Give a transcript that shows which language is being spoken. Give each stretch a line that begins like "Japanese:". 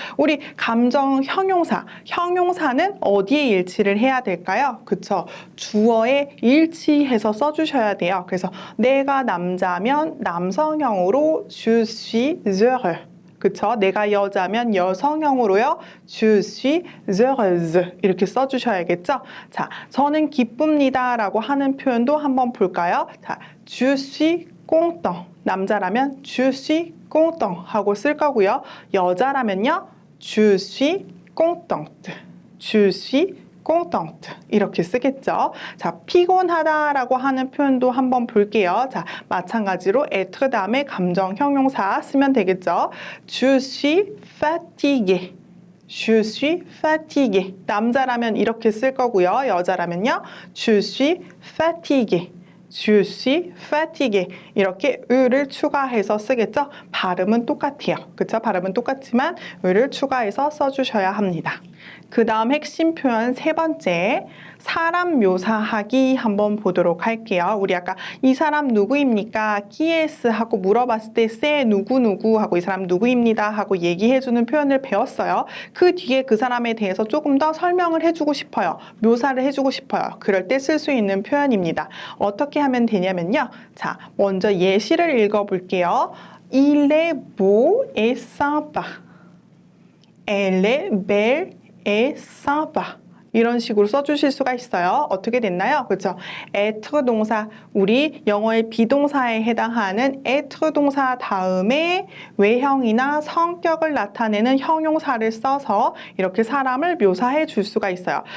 Korean: 우리 감정 형용사, 형용사는 어디에 일치를 해야 될까요? 그쵸? 주어에 일치해서 써주셔야 돼요. 그래서 내가 남자면 남성형으로
French: je suis heureux.
Korean: 그쵸? 내가 여자면 여성형으로요.
French: Je suis heureuse
Korean: 이렇게 써주셔야겠죠? 자, 저는 기쁩니다 라고 하는 표현도 한번 볼까요?
French: 자, je suis content.
Korean: 남자라면
French: je suis content
Korean: 하고 쓸 거고요. 여자라면요.
French: je suis contente. je suis contente
Korean: 이렇게 쓰겠죠. 자, 피곤하다라고 하는 표현도 한번 볼게요. 자, 마찬가지로 être 다음에 감정 형용사 쓰면 되겠죠.
French: je suis fatigué. je suis fatigué.
Korean: 남자라면 이렇게 쓸 거고요. 여자라면요.
French: je suis fatigué. je suis fatigué.
Korean: 이렇게 을을 추가해서 쓰겠죠? 발음은 똑같아요. 그쵸? 발음은 똑같지만 을을 추가해서 써주셔야 합니다. 그 다음 핵심 표현 세 번째, 사람 묘사하기 한번 보도록 할게요. 우리 아까 이 사람 누구입니까? qui est 하고 물어봤을 때 c'est 누구누구 하고 이 사람 누구입니다 하고 얘기해주는 표현을 배웠어요. 그 뒤에 그 사람에 대해서 조금 더 설명을 해주고 싶어요. 묘사를 해주고 싶어요. 그럴 때 쓸 수 있는 표현입니다. 어떻게 하면 되냐면요. 자, 먼저 예시를 읽어볼게요.
French: Il est beau et sympa. Elle est belle et sympa.
Korean: 이런 식으로 써주실 수가 있어요. 어떻게 됐나요? 그렇죠? être 동사, 우리 영어의 비동사에 해당하는 être 동사 다음에 외형이나 성격을 나타내는 형용사를 써서 이렇게 사람을 묘사해 줄 수가 있어요.